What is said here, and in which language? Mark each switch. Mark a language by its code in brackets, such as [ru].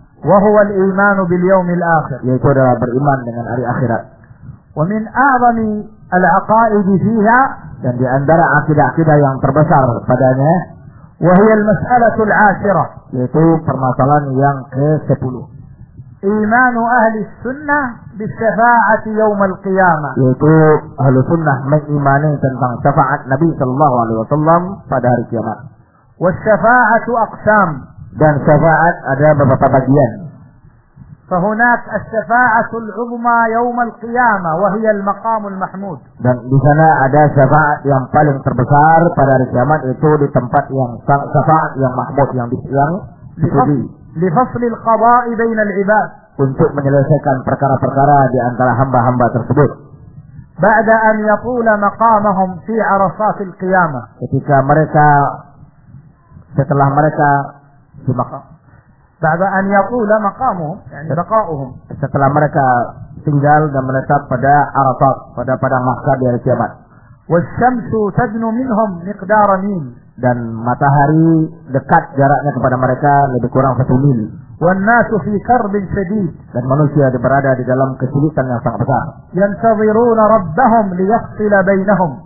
[ar] وَهُوَ الْإِيمَانُ بِالْيَوْمِ الْآخِرِ [id] yaitu adalah beriman dengan hari akhirat [ar] ومن أعظم العقائد فيها [id] dan di antara akidah-akidah yang terbesar padanya [ar] وهي المسألة العاشرة [id] yaitu permasalahan yang ke-10 [ar] إيمان أهل السنة بالشفاعة يوم القيامة [id] yaitu أهل السنة mengimani tentang syafaat Nabi sallallahu alaihi wasallam pada hari kiamat [ar] والشفاعة أقسام [id] dan syafaat ada beberapa bagian [ar] فهناك الشفاعة العظمى يوم القيامة وهي المقام المحمود. [id] dan di sana ada syafaat yang paling terbesar pada hari kiamat itu di tempat yang syafaat yang mahmud yang dipuji. [ar] لفصل القضاء بين العباد. [id] untuk menyelesaikan perkara-perkara di antara hamba-hamba tersebut. [ar] بعد أن يطول مقامهم في عرصات القيامة. [id] ketika mereka setelah mereka di makam. [ar] بعد أن يطول مقامهم يعني بقاؤهم [id] setelah mereka tinggal dan menetap pada arafat pada padang mahsyar di hari kiamat [ar] والشمس تدن منهم مقدار ميل [id] dan matahari dekat jaraknya kepada mereka lebih kurang 1 mil [ar] والناس في كرب شديد [id] dan manusia berada di dalam kesulitan yang sangat besar [ar] ينتظرون ربهم ليفصل بينهم